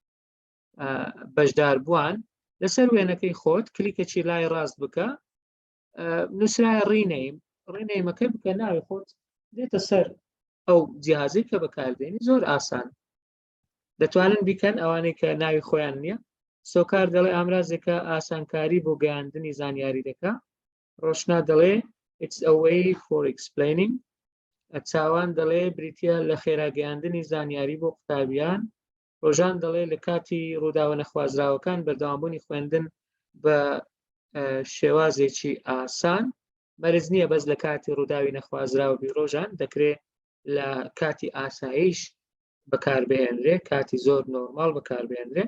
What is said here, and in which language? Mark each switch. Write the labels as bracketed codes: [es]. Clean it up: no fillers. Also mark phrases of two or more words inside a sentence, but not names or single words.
[ckb] بەشدار بووان، لەسەر وێنەکەی خۆت کلیکێکی لای ڕاست بکە، نووسرایە ڕینەیمەکە بکە ناوی خۆت دێتە سەر ئەو جیهازی کە بەکاردێنی. زۆر ئاسان دەتوانن بیکەن ئەوانەی کە ناوی خۆیان نییە. سۆکار دەڵێ ئامرازێکە ئاسانکاری بۆ گەیاندنی زانیاری دەکا. [en] ڕۆشنا دەڵێ it's a way for explaining. [ckb] چاوان دەڵێ بریتە لە خێراگەیاندنی زانیاری بۆ قوتابیان. ڕۆژان دەڵێ لە کاتی ڕووداوە نەخوازراوەکان بەردەوامبوونی خوێندن بە شێوازێکی ئاسان مەرج نییە بەس لە کاتی ڕووداوی نەخوازراوە بیرۆژان دەکرێت لە کاتی ئاسایش بەکاربهێنرێ، کاتی زۆر نۆرمال بەکاربهێنرێ.